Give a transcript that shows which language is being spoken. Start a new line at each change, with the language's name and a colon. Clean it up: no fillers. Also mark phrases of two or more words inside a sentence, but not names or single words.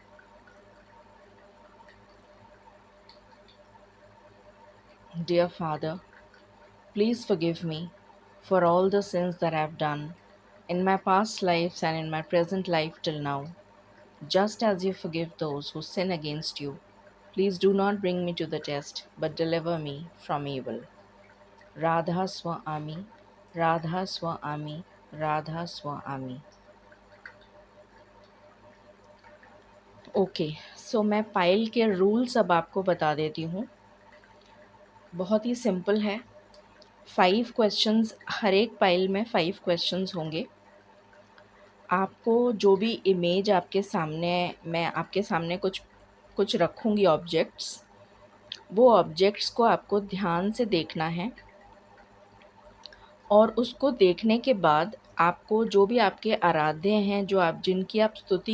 English: Dear Father, please forgive me for all the sins that I have done in my past lives and in my present life till now. Just as you forgive those who sin against you, please do not bring me to the test, but deliver me from evil. Radha Swa Ami, Radha Swa Ami, Radha Swa Ami. Okay, so
Hindi: मैं पाइल के रूल्स अब आपको बता देती हूँ। बहुत ही सिंपल है। 5 क्वेश्चंस, हर एक पाइल में 5 क्वेश्चंस होंगे। आपको जो भी इमेज आपके सामने, मैं आपके सामने कुछ कुछ रखूँगी ऑब्जेक्ट्स, वो ऑब्जेक्ट्स को आपको ध्यान से देखना है और उसको देखने के बाद आपको जो भी आपके आराध्य हैं, जो आप जिनकी आप स्तुति